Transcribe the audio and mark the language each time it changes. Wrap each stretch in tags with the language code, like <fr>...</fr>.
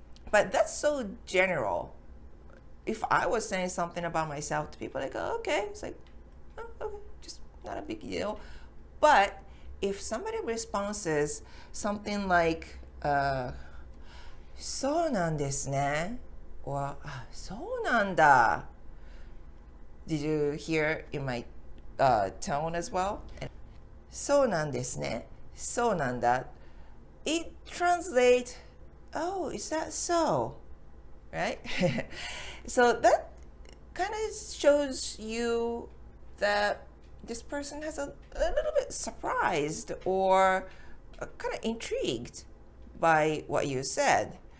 <en>But that's so general. If I was saying something about myself to people, like, oh, okay, it's like, oh, okay, just not a big deal. But if somebody responds something like,</en> <ja>そうなんですね,</ja> <en>or</en> <ja>そうなんだ.</ja> <en>Did you hear in my tone as well?</en> <ja>そうなんですね, そうなんだ.</ja> <en>It translates, oh, is that so? Right? So that kind of shows you that this person has a little bit surprised or kind of intrigued by what you said.</en>